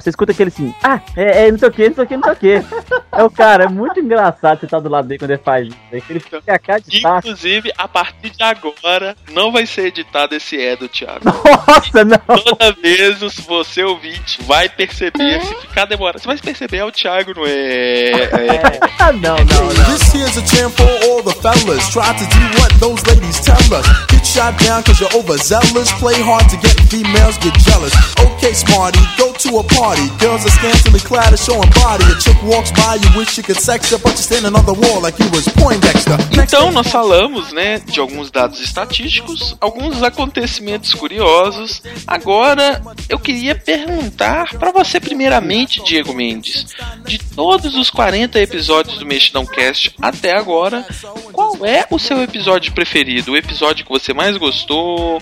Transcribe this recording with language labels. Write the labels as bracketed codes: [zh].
[pt] Você escuta aquele assim, não sei o que, não sei o que, não sei o que. É o cara, é muito engraçado você estar do lado dele quando ele faz isso. É que ele fica a cara de taco. Inclusive, a partir de agora, não vai ser editado esse do Thiago. Nossa, e não! Toda vez você ouvinte vai perceber, se ficar demorando. Você vai perceber, é o Thiago, não é? Não. [en] This here's a tempo, all the fellas try to do what those ladies tell us. Get shot down cause you're over. Zealous, play hard to get females get jealous. Okay, smarty, go to a party. Girls are scantily clad, are showing body. A chick walks by, you wish you could sex her, but you're standing on the wall like you was Poindexter. [pt] Então, nós falamos, né, de alguns dados estatísticos, alguns acontecimentos curiosos. Agora, eu queria perguntar pra você, primeiramente, Diego Mendes, de todos os 40 episódios do Meshdowncast até agora, qual é o seu episódio preferido? O episódio que você mais gostou?